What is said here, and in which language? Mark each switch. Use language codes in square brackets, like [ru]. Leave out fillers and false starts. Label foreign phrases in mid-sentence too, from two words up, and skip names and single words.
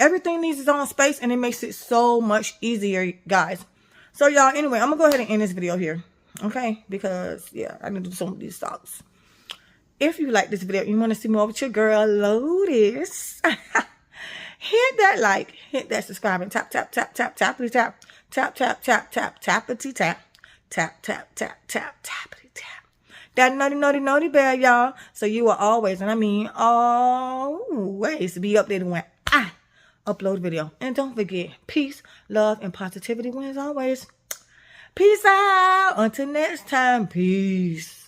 [en] Everything needs its own space, and it makes it so much easier, guys. So y'all, anyway, I'm gonna go ahead and end this video here, okay? Because yeah, I need to do some of these socks. If you like this video, you want to see more with your girl Lotus, hit that like, hit that subscribe, and tap tap tap tap tappity tap. Tap, tap, tap, tap, tappity tap. Tap, tap, tap, tap, tappity tap. That naughty, naughty, naughty bell, y'all. So you will always, and I mean always, be updated when I upload a video. And don't forget, peace, love, and positivity wins always. Peace out. Until next time, peace.